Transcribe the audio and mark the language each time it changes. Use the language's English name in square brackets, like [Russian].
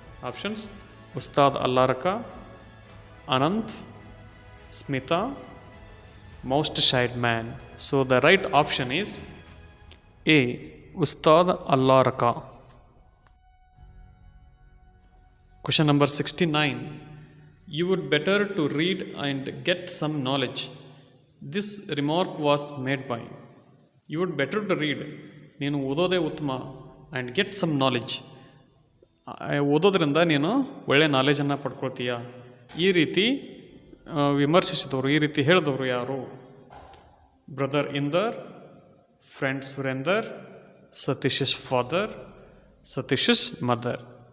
[English] Options: Ustad Allarakha, Anant, Smita, most shied man. So the right option is A, Ustad Allarakha. Question number 69. You would better to read and get some knowledge. This remark was made by. You would better to read. [Kannada] ನೀನು ಓದೋದೇ ಉತ್ತಮ. [English] And get some knowledge. [Kannada] ಓದೋದ್ರಿಂದ ನೀನು ಒಳ್ಳೆಯ ನಾಲೆಜನ್ನು ಪಡ್ಕೊಳ್ತೀಯ. ಈ ರೀತಿ ವಿಮರ್ಶಿಸಿದವರು, ಈ ರೀತಿ ಹೇಳಿದವರು ಯಾರು? [English] Brother Inder, friend Surender, Satish's father, Satish's mother.